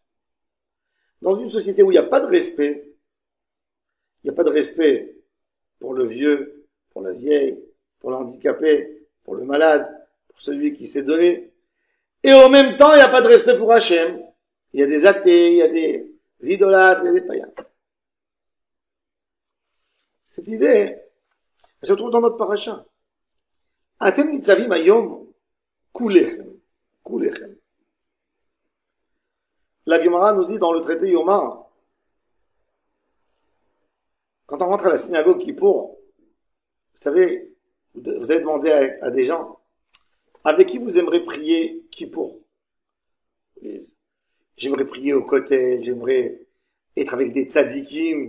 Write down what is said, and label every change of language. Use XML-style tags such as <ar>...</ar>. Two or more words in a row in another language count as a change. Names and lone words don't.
<fr>Dans une société où il n'y a pas de respect, il n'y a pas de respect pour le vieux, pour la vieille, pour l'handicapé, pour le malade, pour celui qui s'est donné. Et en même temps, il n'y a pas de respect pour Hachem. Il y a des athées, il y a des idolâtres, il y a des païens. Cette idée, elle se trouve dans notre paracha.</fr> <he>אתם נצבים היום כלכם. Kulechem.</he> <fr>La Gemara nous dit dans le traité Yomar, quand on rentre à la synagogue Kippour, vous savez, vous allez demander à des gens, avec qui vous aimeriez prier Kippour? J'aimerais prier au côté, j'aimerais être avec des tzadikim.</fr>